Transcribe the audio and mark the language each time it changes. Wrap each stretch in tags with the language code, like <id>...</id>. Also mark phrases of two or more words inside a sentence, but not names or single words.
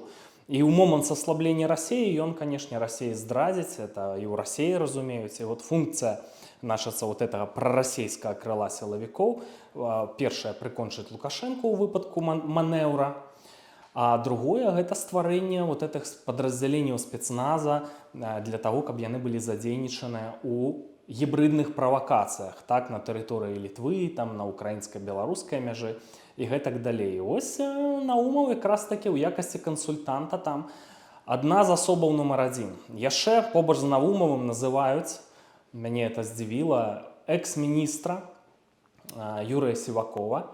<be>І ў момант саслаблення Расіі ён, канешне, Расіі здрадзіць, это і ў Расіі разумеюць. І функцыя нашацца гэтага прарасійскага крыла сілавікоў, першая, прыкончыць Лукашэнку ў выпадку манеўра, А другое гэта стварэнне</be> <ru>вот этих подразделений спецназа для того,</ru> <be>каб яны былі задзейнічаныя у гібридных правакацыях, так, на тэрыторыі Літвы, там на украінска-беларускай мяжы і гэтак далей. Ось Наумаў якраз такі ў якасці кансультанта там адна з асобаў нумар адзін. Яшчэ побач з Наумавым называюць, мяне это здзівіла, экс-міністра Юрыя Сівакова.</be>